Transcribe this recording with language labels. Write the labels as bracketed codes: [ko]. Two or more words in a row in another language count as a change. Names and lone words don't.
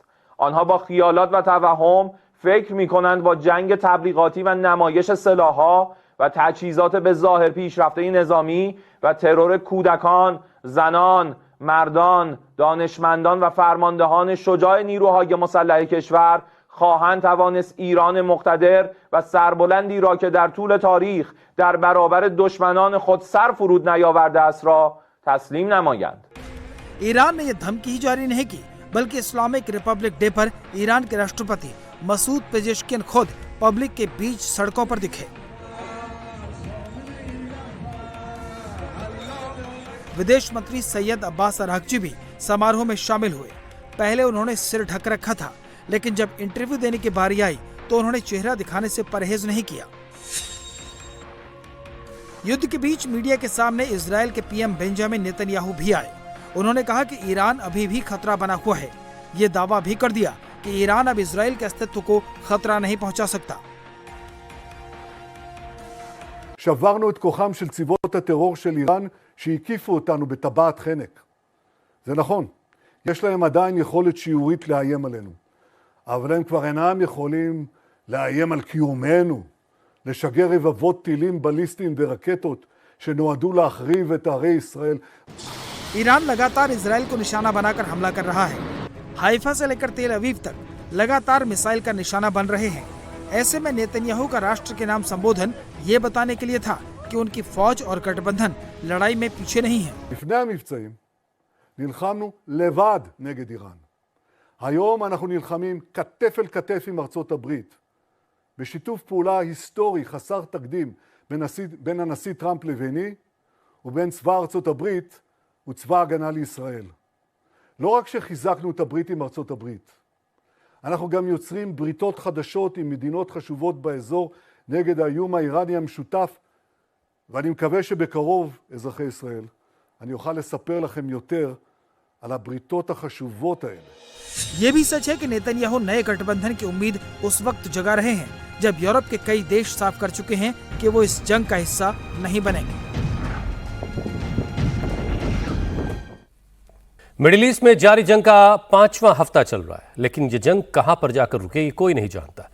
[fa] آنها با خیالات و توهم فکر می‌کنند با جنگ تبلیغاتی و نمایش سلاح‌ها و تجهیزات به ظاهر پیشرفته نظامی و ترور کودکان، زنان، مردان، دانشمندان و فرماندهان شجاع نیروهای مسلح کشور خواهند توانست ایران مقتدر و سربلندی را که در طول تاریخ در برابر دشمنان خود سر فرود نیاورده است را تسلیم نمایند. [hi] ईरान ने यह धमकी ही जारी नहीं की, बल्कि इस्लामिक रिपब्लिक डे पर ईरान के राष्ट्रपति मसूद पेजेश्कियन खुद पब्लिक के बीच सड़कों पर दिखे। विदेश मंत्री सैयद अब्बास अरागची भी समारोह में शामिल हुए। पहले उन्होंने सिर ढक रखा था, लेकिन जब इंटरव्यू देने की बारी आई तो उन्होंने चेहरा दिखाने से परहेज नहीं किया। युद्ध के बीच मीडिया के सामने इजराइल के PM बेंजामिन नेतन्याहू भी आए। उन्होंने कहा कि ईरान अभी भी खतरा बना हुआ है। ये दावा भी कर दिया कि ईरान अब इजराइल के अस्तित्व को खतरा नहीं पहुंचा सकता। [he] שברנו את כוחם של צבאות הטרור של איראן שהקיפו אותנו בטבעת חנק. זה נכון, יש להם עדיין יכולת שיורית לאיים עלינו, אבל הם כבר אינם יכולים לאיים על קיומנו, לשגר רבבות טילים בליסטיים ורקטות שנועדו להחריב את ערי ישראל. [hi] ईरान लगातार इजराइल को निशाना बनाकर हमला कर रहा है। हाइफा से लेकर तेल अवीव तक लगातार मिसाइल का निशाना बन रहे हैं। ऐसे में नेतन्याहू का राष्ट्र के नाम संबोधन ये बताने के लिए था कि उनकी फौज और गठबंधन लड़ाई में पीछे नहीं है। [he] לפני המבצעים נלחמנו לבד נגד איראן. היום אנחנו נלחמים כתף אל כתף עם ארצות הברית, בשיתוף פעולה היסטורי חסר תקדים בין הנשיא טראמפ לביני ובין צבא ארצות הברית וצבא הגנה לישראל. לא רק שחיזקנו את הברית עם ארצות הברית, אנחנו גם יוצרים בריתות חדשות עם מדינות חשובות באזור נגד האיום האיראני המשותף, ואני מקווה שבקרוב, אזרחי ישראל, אני אוכל לספר לכם יותר על הבריתות החשובות האלה. [hi] ये भी सच है कि नेतन्याहू नए गठबंधन की उम्मीद उस वक्त जगा रहे हैं जब यूरोप के कई देश साफ कर चुके हैं कि वो इस जंग का हिस्सा नहीं बनेंगे। मिडिल ईस्ट में जारी जंग का 5वां हफ्ता चल रहा है, लेकिन ये जंग कहां पर जाकर रुकेगी कोई नहीं जानता।